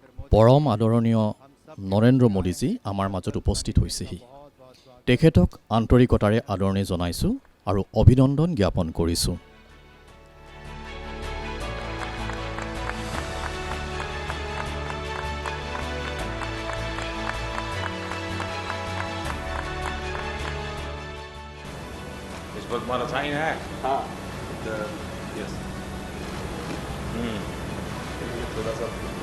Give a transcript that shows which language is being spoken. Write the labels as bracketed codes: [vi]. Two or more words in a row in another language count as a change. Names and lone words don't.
[as] পৰম আদৰণীয় নৰেন্দ্ৰ মোদীজী আমাৰ মাজত উপস্থিত হৈছেহি। তেখেতক আন্তৰিকতাৰে আদৰণি জনাইছোঁ আৰু অভিনন্দন জ্ঞাপন কৰিছোঁ। [hi] इस पर तुम्हारा साइन है? हाँ, यस। थोड़ा सा